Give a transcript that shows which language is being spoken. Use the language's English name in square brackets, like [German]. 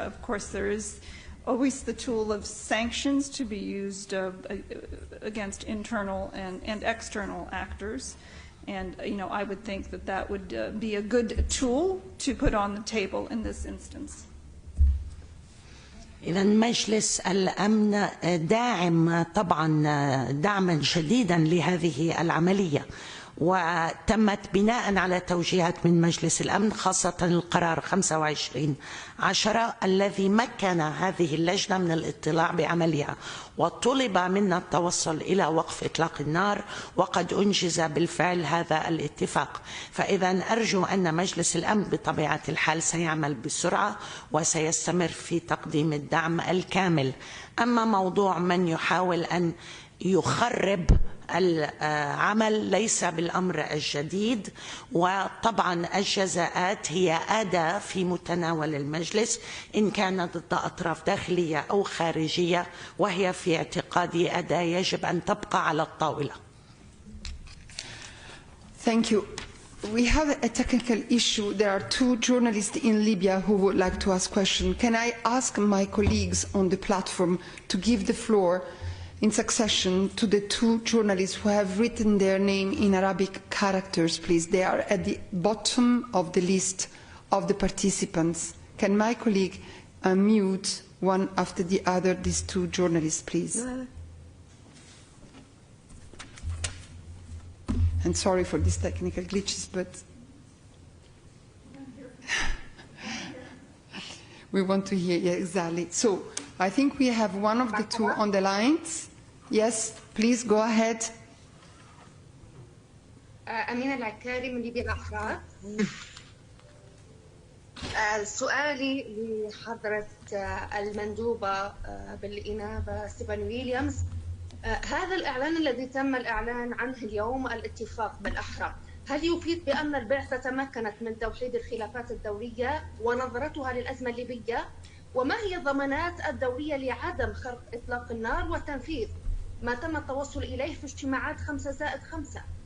[English] Of course, there is always the tool of sanctions to be used against internal and external actors. And, I would think that would be a good tool to put on the table in this instance. [Arabic] إذا مجلس الأمن داعم طبعا دعما شديدا لهذه العملية، وتمت بناء على توجيهات من مجلس الأمن، خاصة القرار 25/10 الذي مكن هذه اللجنة من الاطلاع بعملها، وطلب منا التوصل إلى وقف إطلاق النار، وقد أنجز بالفعل هذا الاتفاق. فإذا أرجو أن مجلس الأمن بطبيعة الحال سيعمل بسرعة وسيستمر في تقديم الدعم الكامل. أما موضوع من يحاول أن يخرب العمل ليس بالأمر الجديد، وطبعا الجزاءات هي أداة في متناول المجلس إن كانت ضد أطراف داخلية أو خارجية، وهي في اعتقادي أداة يجب أن تبقى على الطاولة. [English] Thank you. We have a technical issue. There are two journalists in Libya who would like to ask questions. Can I ask my colleagues on the platform to give the floor in succession to the two journalists who have written their name in Arabic characters, please? They are at the bottom of the list of the participants. Can my colleague unmute one after the other these two journalists, please? And sorry for these technical glitches, but we want to hear, yeah, exactly. So I think we have one of the two on the lines. Yes, please go ahead. [Arabic] أمينة العكاري من ليبيا الأحرار. سؤالي لحضرة المندوبة بالإنابة ستيفان ويليامز، هذا الإعلان الذي تم الإعلان عنه اليوم الاتفاق بالأحرى، هل يفيد بأن البعثة تمكنت من توحيد الخلافات الدولية ونظرتها للأزمة الليبية؟ وما هي الضمانات الدولية لعدم خرق إطلاق النار وتنفيذ ما تم التوصل إليه في اجتماعات 5+5؟